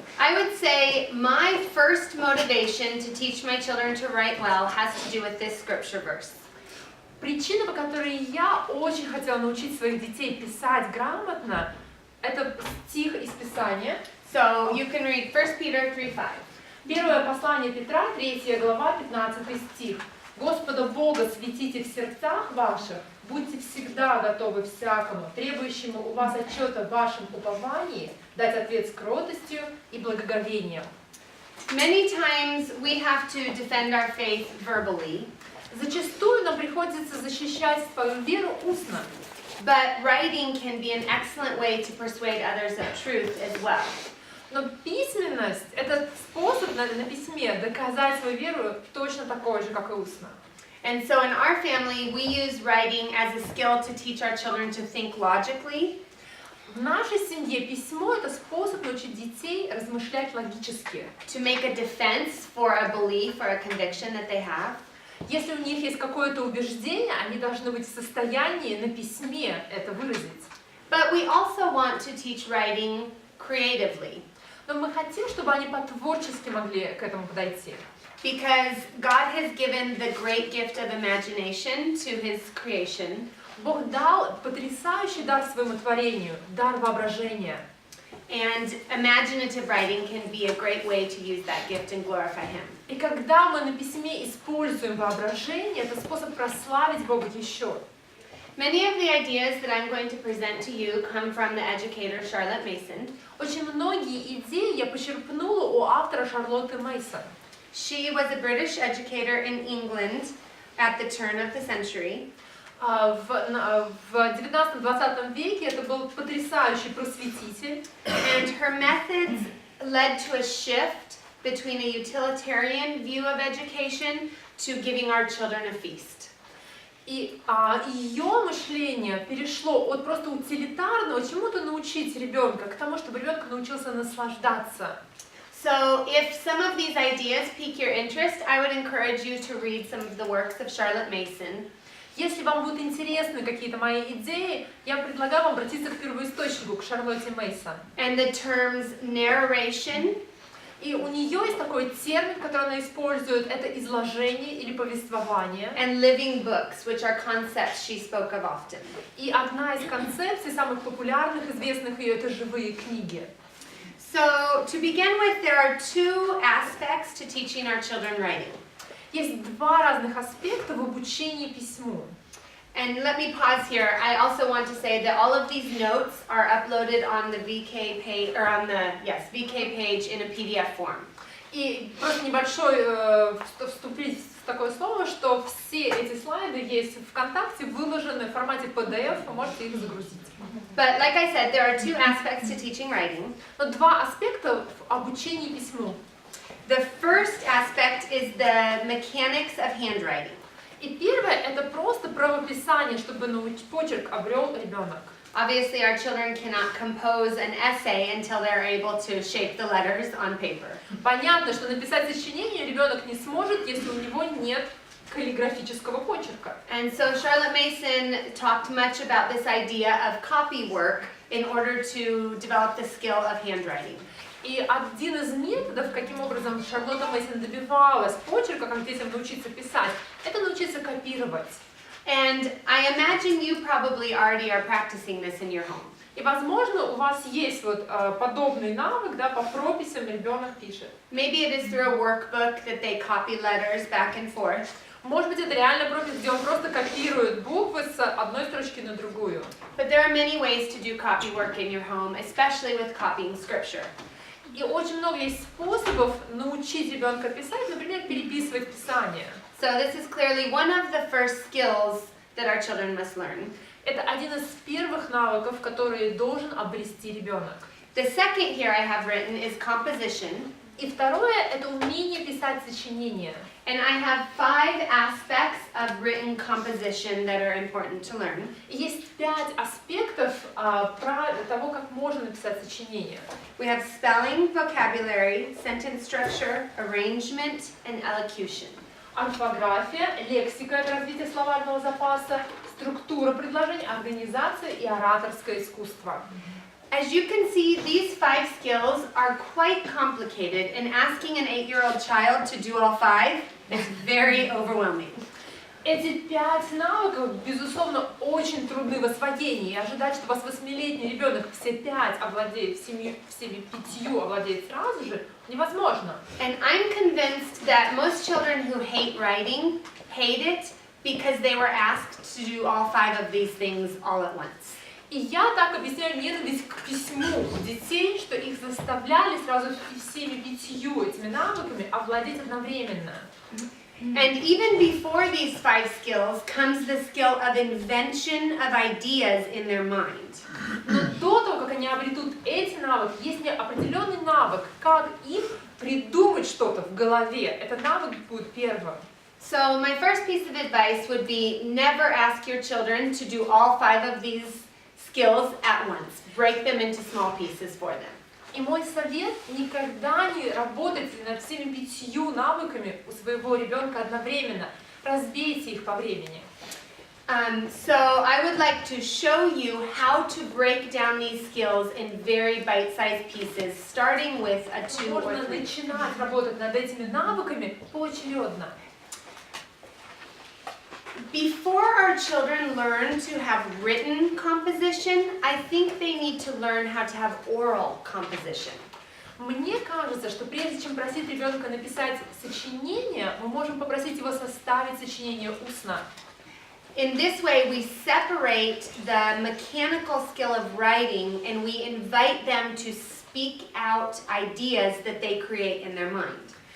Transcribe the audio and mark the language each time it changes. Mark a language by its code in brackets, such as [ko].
[en] I would say my first motivation to teach my children to write well has to do with this scripture verse. [ru] Причина, по которой я очень хотела научить своих детей писать грамотно, это стих из Писания. [en] So you can read 1 Peter 3:5. [ru] Первое послание Петра, 3 глава, 15 стих. «Господа Бога светите в сердцах ваших, будьте всегда готовы всякому, требующему у вас отчета в вашем уповании, дать ответ с кротостью и благоговением». [en] Many times we have to defend our faith verbally, [ru] Зачастую нам приходится защищать свою веру устно, [en] but writing can be an excellent way to persuade others of truth as well. [ru] но письменность – это способ на письме доказать свою веру точно такой же, как и устно. [en] And so in our family, we use writing as a skill to teach our children to think logically, [ru] В нашей семье письмо – это способ научить детей размышлять логически. [en] to make a defense for a belief or a conviction that they have, [ru] Если у них есть какое-то убеждение, они должны быть в состоянии на письме это выразить. [en] but we also want to teach writing creatively, [ru] Но мы хотим, чтобы они по-творчески могли к этому подойти. [en] because God has given the great gift of imagination to His creation, [ru] Бог дал потрясающий дар своему творению, дар воображения. [en] and imaginative writing can be a great way to use that gift and glorify Him. [ru] И когда мы на письме используем воображение, это способ прославить Бога еще. [en] Many of the ideas that I'm going to present to you come from the educator Charlotte Mason. [ru] Очень многие идеи я почерпнула у автора Шарлотты Мейсон. [en] She was a British educator in England at the turn of the century. [ru] В 19-20 веке это был потрясающий просветитель. [en] And her methods led to a shift between a utilitarian view of education to giving our children a feast. [ru] И ее мышление перешло от просто утилитарного, чему-то научить ребенка, к тому, чтобы ребенок научился наслаждаться. [en] So if some of these ideas pique your interest, I would encourage you to read some of the works of Charlotte Mason. [ru] Если вам будут интересны какие-то мои идеи, я предлагаю вам обратиться к первоисточнику, к Шарлотте Мейсон. [en] And the terms narration, [ru] И у нее есть такой термин, который она использует, это изложение или повествование. [en] and living books, which are concepts she spoke of often. [ru] И одна из концепций, самых популярных, известных ее, это живые книги. [en] So to begin with, there are two aspects to teaching our children writing. [ru] Есть два разных аспекта в обучении письму. [en] And let me pause here. I also want to say that all of these notes are uploaded on the VK page, or on the, VK page in a PDF form. [ru] И просто небольшой вступить в такое слово, что все эти слайды есть в ВКонтакте, выложены в формате PDF, вы можете их загрузить. [en] But like I said, there are two aspects to teaching writing. [ru] Но два аспекта в обучении письму. [en] The first aspect is the mechanics of handwriting. [ru] И первое – это просто правописание, чтобы почерк обрел ребенок. [en] Obviously, our children cannot compose an essay until they're able to shape the letters on paper. [ru] Понятно, что написать сочинение ребенок не сможет, если у него нет каллиграфического почерка. [en] And so Charlotte Mason talked much about this idea of copy work in order to develop the skill of handwriting. [ru] И один из методов, каким образом Шарлотта Мэйсон добивалась почерка, как детям научиться писать, это научиться копировать. [en] And I imagine you probably already are practicing this in your home. [ru] И, возможно, у вас есть вот подобный навык, да, по прописям ребенок пишет. [en] Maybe it is through a workbook that they copy letters back and forth. [ru] Может быть, это реально пропись, где он просто копирует буквы с одной строчки на другую. [en] But there are many ways to do copy work in your home, especially with copying scripture. [ru] И очень много есть способов научить ребенка писать, например, переписывать Писание. [en] So this is clearly one of the first skills that our children must learn. [ru] Это один из первых навыков, которые должен обрести ребенок. [en] The second here I have written is composition. [ru] И второе – это умение писать сочинения. [en] And I have 5 aspects of written composition that are important to learn. [ru] И есть 5 аспектов того, как можно написать сочинение. [en] We have spelling, vocabulary, sentence structure, arrangement, and elocution. [ru] Орфография, лексика – это развитие словарного запаса, структура предложений, организация и ораторское искусство. [en] As you can see, these 5 skills are quite complicated, and asking an 8-year-old child to do all 5 is very overwhelming. [ru] Эти 5 навыков, безусловно, очень трудны в освоении. И ожидать, что у вас 8-летний ребенок все 5 овладеет, всеми 5 овладеет сразу же, невозможно. [en] And I'm convinced that most children who hate writing hate it because they were asked to do all 5 of these things all at once. [ru] И я так объясняю ненависть к письму у детей, что их заставляли сразу всеми 5 этими навыками овладеть одновременно. [en] And even before these 5 skills comes the skill of invention of ideas in their mind. [ru] Но до того, как они обретут эти навыки, есть определенный навык, как им придумать что-то в голове. Этот навык будет первым. [en] So my first piece of advice would be never ask your children to do all 5 of these skills at once. Break them into small pieces for them. [ru] И мой совет – никогда не работать над всеми 5 навыками у своего ребенка одновременно. Разбейте их по времени. [en] So I would like to show you how to break down these skills in very bite-sized pieces, starting with a 2 or [ru] Можно [en] 3. [ru] начинать работать над этими навыками поочередно. [en] Before our children learn to have written composition, I think they need to learn how to have oral composition. [ru] Мне кажется, что прежде чем просить ребенка написать сочинение, мы можем попросить его составить сочинение устно. [en] In this way, we separate the mechanical skill of writing and we invite them to speak out ideas that they create in their mind.